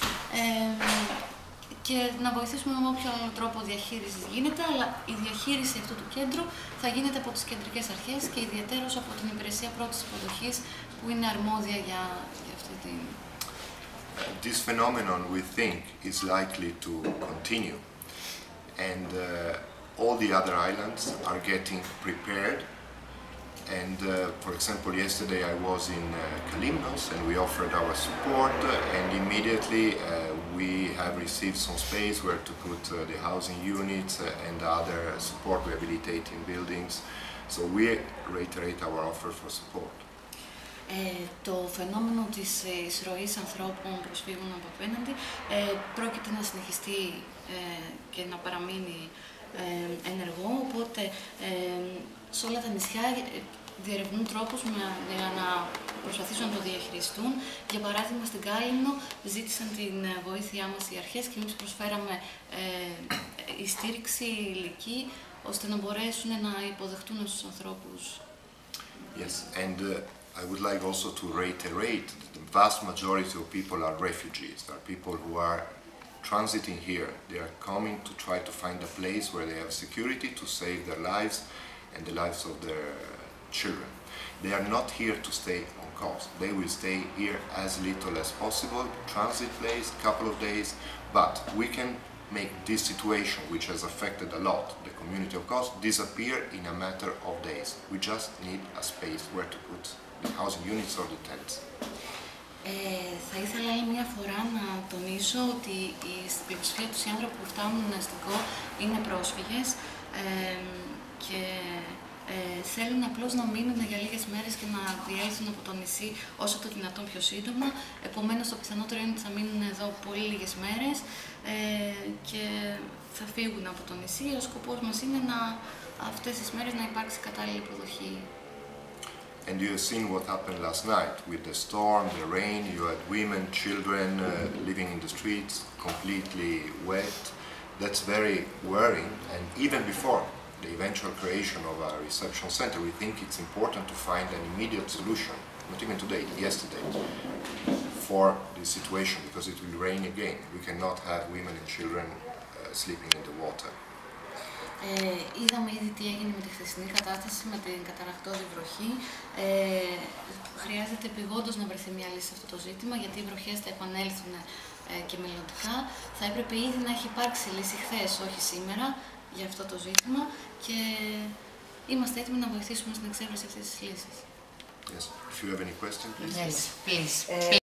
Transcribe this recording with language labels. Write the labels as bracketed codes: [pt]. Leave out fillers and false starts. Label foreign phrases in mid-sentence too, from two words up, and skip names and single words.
[el] και να βοηθήσουμε με όποιο άλλο τρόπο διαχείρισης γίνεται, αλλά η διαχείριση αυτού του κέντρου θα γίνεται από τις κεντρικές αρχές και ιδιαιτέρως από την υπηρεσία πρώτης υποδοχής που είναι αρμόδια για αυτή την... [en] This phenomenon, we think, is likely to continue, and all the other islands are getting prepared. And for example, yesterday I was in Kalymnos and we offered our support, and immediately we have received some space where to put the housing units and other support rehabilitating buildings. So we reiterate our offer for support. [el] Το φαινόμενο της εισρωής ανθρώπων προσφύγων από απέναντι πρόκειται να συνεχιστεί και να παραμείνει ενεργό, οπότε σε όλα τα νησιά διερευνούν τρόπους για να προσπαθήσουν να το διαχειριστούν. Για παράδειγμα, στην Κάλυμνο ζήτησαν την βοήθειά μας οι αρχές και εμείς προσφέραμε η στήριξη υλική ώστε να μπορέσουν να υποδεχτούν τους ανθρώπους. [en] Yes, and I would like also to reiterate that the vast majority of people are refugees, are people who are transiting here. They are coming to try to find a place where they have security to save their lives and the lives of their children. They are not here to stay on cost. They will stay here as little as possible, transit place, couple of days, but we can make this situation, which has affected a lot the community of Kos, disappear in a matter of days. We just need a space where to put the housing units or the tents. [el] Θα ήθελα άλλη μια φορά να τονίσω ότι στην πλειοψηφία τους οι άνθρωποι που φτάνουν στην ΚΟ είναι πρόσφυγες και θέλουν απλώς να μείνουν για λίγες μέρες και να διέλθουν από το νησί όσο το δυνατόν πιο σύντομα. Επομένως, το πιθανότερο είναι ότι θα μείνουν εδώ πολύ λίγες μέρες και θα φύγουν από το νησί. Ο σκοπός μας είναι αυτές τις μέρες να υπάρξει κατάλληλη υποδοχή. [en] And you have seen what happened last night with the storm, the rain. You had women, children living in the streets, completely wet. That's very worrying. And even before the eventual creation of a reception center, we think it's important to find an immediate solution, not even today, yesterday, for this situation, because it will rain again. We cannot have women and children sleeping in the water. [el] Είδαμε ήδη τι έγινε με τη χθεσινή κατάσταση, με την καταρρακτώδη βροχή. Χρειάζεται επειγόντως να βρεθεί μια λύση σε αυτό το ζήτημα, γιατί οι βροχές θα επανέλθουν και μελλοντικά. Θα έπρεπε ήδη να έχει υπάρξει λύση χθες, όχι σήμερα, για αυτό το ζήτημα, και είμαστε έτοιμοι να βοηθήσουμε στην εξέβρεση αυτής της λύσης. [en] Yes. If you have any question, please. Yes, please.